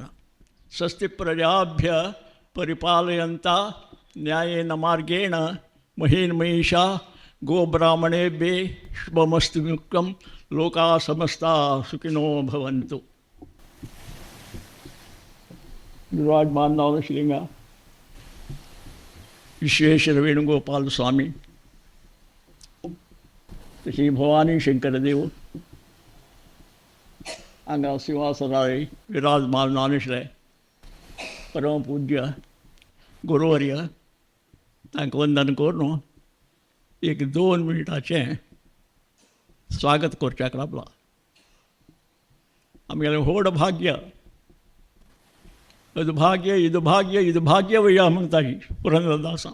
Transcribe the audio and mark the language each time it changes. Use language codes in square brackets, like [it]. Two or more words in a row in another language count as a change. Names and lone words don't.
[sa] स्वस्ति प्रजाभ्य परिपालयन्ता न्यायेन मार्गेण महीन्महिषा गोब्राह्मणेभ्ये शुभमस्तु नित्यं लोकाः समस्ता सुखिनो भवन्तु। [kok] विराजमान नवशिलिंग विश्वेश्वर वेणुगोपाल स्वामी, श्री भवानी शंकर देव, हांगा सिंहासनार विराजमान जावन आशिल्ले परमपूज्य गुरुवर्य तांकां वंदन करून एक 2 मिनटाचें स्वागत करच्याक लागला. आमगेलें व्हड भाग्य, अदभाग्य इदभाग्य इदभाग्य वया म्हणटाली पुरंदरदासान.